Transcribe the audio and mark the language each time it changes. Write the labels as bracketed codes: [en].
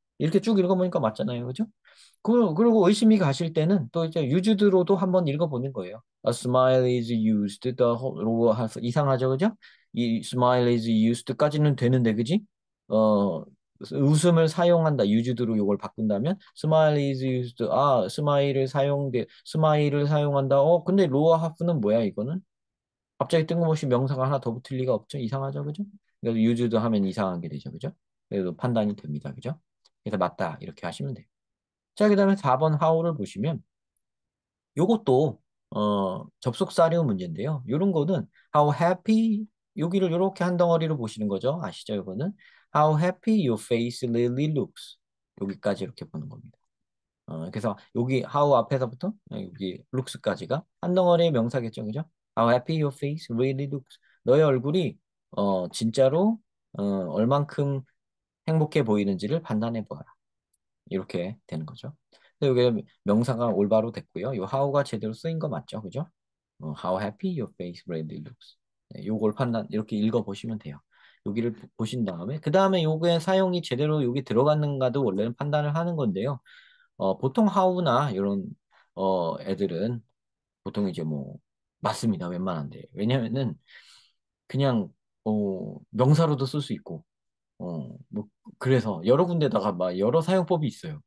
[ko] 이렇게 쭉 읽어보니까 맞잖아요. 그죠? 그리고 의심이 가실 때는 또 이제 유즈드로도 한번 읽어보는 거예요. [en] A smile is used, the lower half. [ko] 이상하죠, 그죠? 이 [en] smile is used [ko] 까지는 되는데, 그지? 어, 웃음을 사용한다. 유즈드로 이걸 바꾼다면 [en] smile is used. [ko] 아, 스마일을 사용한다. 근데 로어 하프는 뭐야, 이거는? 갑자기 뜬금없이 명사가 하나 더 붙을 리가 없죠. 이상하죠, 그죠? 그래서 유즈드 하면 이상한 게 되죠, 그죠? 그래도 판단이 됩니다, 그죠? 그래서 맞다 이렇게 하시면 돼요. 자, 그다음에 4번 how를 보시면 요것도 접속 사료 문제인데요. 요런 거는 how happy 여기를 이렇게 한 덩어리로 보시는 거죠. 아시죠? 이거는 [en] how happy your face really looks. [ko] 여기까지 이렇게 보는 겁니다. 그래서 여기 how 앞에서부터 여기 looks까지가 한 덩어리의 명사겠죠. 그죠? [en] How happy your face really looks. [ko] 너의 얼굴이 진짜로 얼만큼 행복해 보이는지를 판단해 보아라. 이렇게 되는 거죠. 근데 여기 명사가 올바로 됐고요. 이 how가 제대로 쓰인 거 맞죠? 그죠? [en] How happy your face really looks. [ko] 네, 요걸 이렇게 읽어보시면 돼요. 여기를 보신 다음에, 그 다음에 요거의 사용이 제대로 여기 들어갔는가도 원래는 판단을 하는 건데요. 보통 how나 이런, 애들은 보통 이제 뭐, 맞습니다. 웬만한데. 왜냐면은, 그냥, 명사로도 쓸 수 있고, 뭐, 그래서 여러 군데다가 막 여러 사용법이 있어요.